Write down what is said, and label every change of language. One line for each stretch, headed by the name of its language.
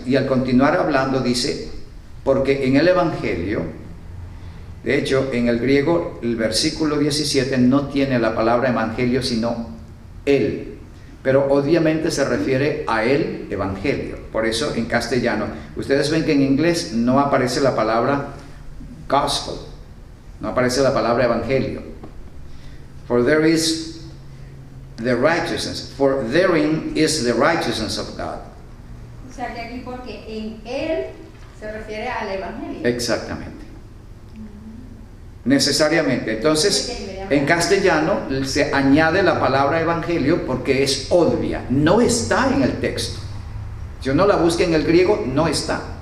Spanish: Y al continuar hablando dice, porque en el Evangelio, de hecho en el griego el versículo 17 no tiene la palabra Evangelio sino Él. Pero obviamente se refiere a el Evangelio. Por eso en castellano, ustedes ven que en inglés no aparece la palabra gospel, no aparece la palabra Evangelio.
English: For there is the righteousness, for therein is the righteousness of God.
Spanish: O sea que aquí porque en Él se refiere al Evangelio. Exactamente. Necesariamente. Entonces, en castellano se añade la palabra evangelio porque es obvia, no está en el texto. Si uno la busca en el griego, no está.